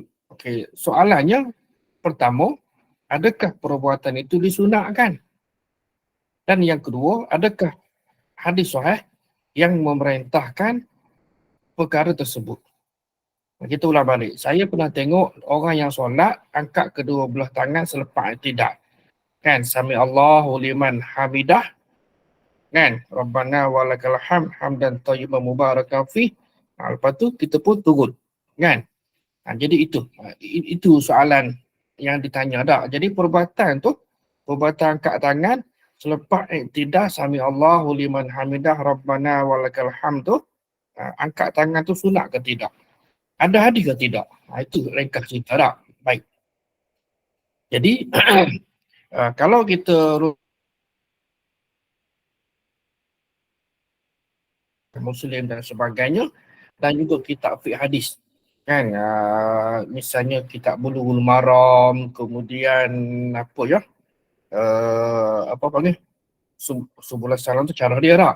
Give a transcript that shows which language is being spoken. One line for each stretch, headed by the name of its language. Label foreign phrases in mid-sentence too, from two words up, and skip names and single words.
Malay: Okey, soalannya pertama, adakah perbuatan itu disunatkan? Dan yang kedua, adakah hadis sahih yang memerintahkan perkara tersebut? Kita ulang balik. Saya pernah tengok orang yang solat angkat kedua belah tangan selepas iktidal.
Arabic: Kan, سمع الله لمن حمده.
Malay: Kan,
Arabic: ربنا ولك الحمد حمدا طيبا مباركا فيه.
Malay: Lepas tu kita pun turun. Kan? Jadi itu soalan yang ditanya tak. Jadi perbuatan angkat tangan selepas iktidal
Arabic: سمع الله لمن حمده ربنا ولك الحمد
Malay: tu, angkat tangan tu sunat ke tidak? Ada hadis ke tidak? Itu ringkas cerita tak. Baik. Jadi kalau kita Muslim dan sebagainya, dan juga kitab fiqh hadis, kan, misalnya kitab Bulughul Maram, kemudian Subul Salam tu cara dia tak.